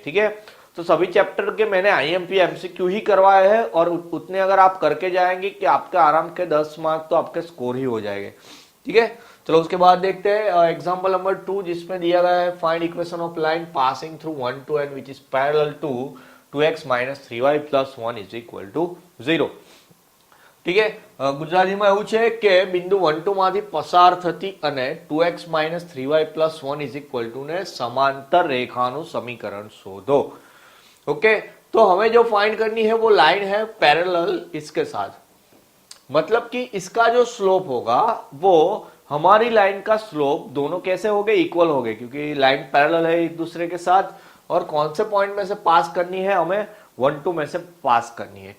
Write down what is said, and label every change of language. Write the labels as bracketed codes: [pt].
[hi] ठीक है, तो सभी चैप्टर के मैंने आईएमपी एमसीक्यू ही करवाए हैं और उतने अगर आप करके जाएंगे कि आपके आराम के 10 मार्क तो आपके स्कोर ही हो जाएंगे। ठीक है, चलो उसके बाद देखते हैं एग्जांपल नंबर 2, जिसमें दिया गया है [en] Find equation of line passing through 1 2 and which is parallel to 2x - 3y + 1 = 0। [hi] ठीक है, [gu] ગુજરાતીમાં એવું છે કે બિંદુ 1 2 માંથી પસાર થતી અને 2x - 3y + 1 = ને સમાંતર રેખાનું સમીકરણ શોધો। [hi] ओके, तो हमें जो फाइंड करनी है वो लाइन है पैरेलल इसके साथ। मतलब कि इसका जो स्लोप होगा वो हमारी लाइन का स्लोप दोनों कैसे हो गए, इक्वल हो गए, क्योंकि लाइन पैरेलल है एक दूसरे के साथ। और कौन से पॉइंट में से पास करनी है, हमें 1 2 में से पास करनी है।